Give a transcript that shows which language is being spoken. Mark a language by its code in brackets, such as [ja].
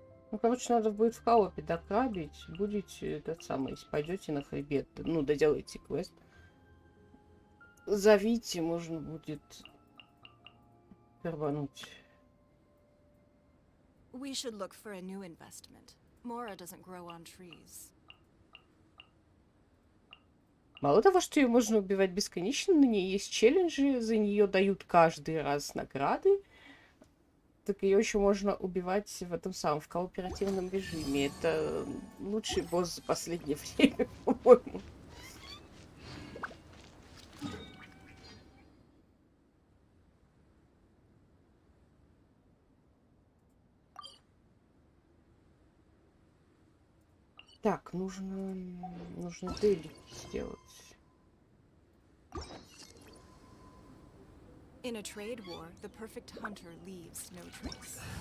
[ru] Ну, короче, надо будет в коопе докрабить. Будете этот самый, если пойдете на хребет, ну, доделайте квест. Зовите, можно будет рвануть. [en] We should look for a new investment. Mora doesn't grow on trees. [ru] Мало того, что ее можно убивать бесконечно, на ней есть челленджи, за нее дают каждый раз награды. Так ее еще можно убивать в этом самом, в кооперативном режиме. Это лучший босс за последнее время, по-моему. Так, нужно делики сделать. [en] In a trade war, the perfect hunter leaves no trace.